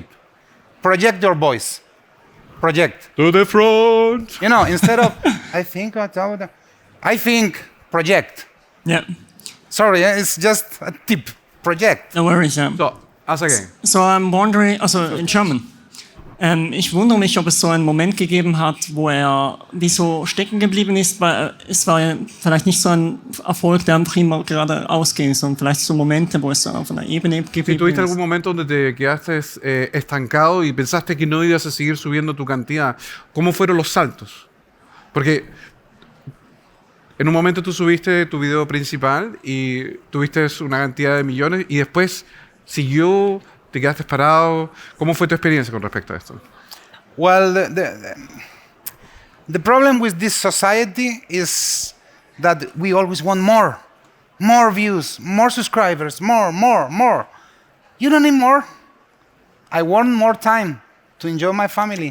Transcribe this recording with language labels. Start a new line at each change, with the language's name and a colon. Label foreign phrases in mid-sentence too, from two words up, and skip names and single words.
English: Project your voice. Project. To the front. You know, instead of I think, project. Yeah. Sorry, it's just a tip. Project. No worries. So, ask again. So I'm wondering, also in German.
German: Ich wundere mich, ob es so einen Moment gegeben hat, wo er wie so stecken geblieben ist, weil es war ja vielleicht nicht so ein Erfolg, der einfach immer gerade ausging, sondern vielleicht so Momente, wo es so auf einer Ebene
Spanish: Si
German: geblieben
Spanish: tuviste
German: ist.
Spanish: algún momento donde te quedaste estancado y pensaste que no ibas a seguir subiendo tu cantidad, ¿cómo fueron los saltos? Porque en un momento tú subiste tu video principal y tuviste una cantidad de millones y después siguió, te quedaste parado. ¿Cómo fue tu experiencia con respecto a esto?
English: Well, the problem with this society is that we always want more. More views, more subscribers, more. You don't need more. I want more time to enjoy my family.